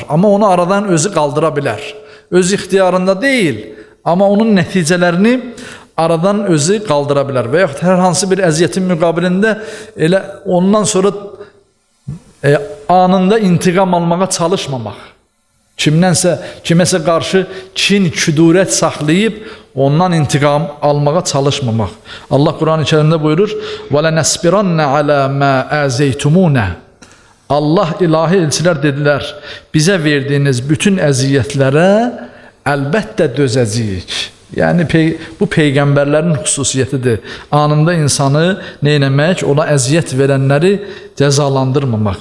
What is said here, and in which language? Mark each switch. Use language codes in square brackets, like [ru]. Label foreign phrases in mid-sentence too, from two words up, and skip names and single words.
[az] Amma onu aradan özü qaldıra bilər. Öz ixtiyarında deyil, amma onun nəticələrini aradan özü qaldıra bilər və yaxud hər hansı bir əziyyətin müqabilində elə ondan sonra anında intiqam almağa çalışmamaq. Kiməsə qarşı kin, küdurət saxlayıb ondan intiqam almağa çalışmamaq. Allah Quran-ı Kərimdə buyurur: [ar] وَلَنَسْبِرَنَّ عَلَى مَا أَذَيْتُمُونَ. [az] Allah ilahi elçilər dedilər, bizə verdiyiniz bütün əziyyətlərə əlbəttə dözəcəyik. Yəni, bu Peyğəmbərlərin xüsusiyyətidir. Anında insanı neynəmək, ona əziyyət verənləri cəzalandırmamaq.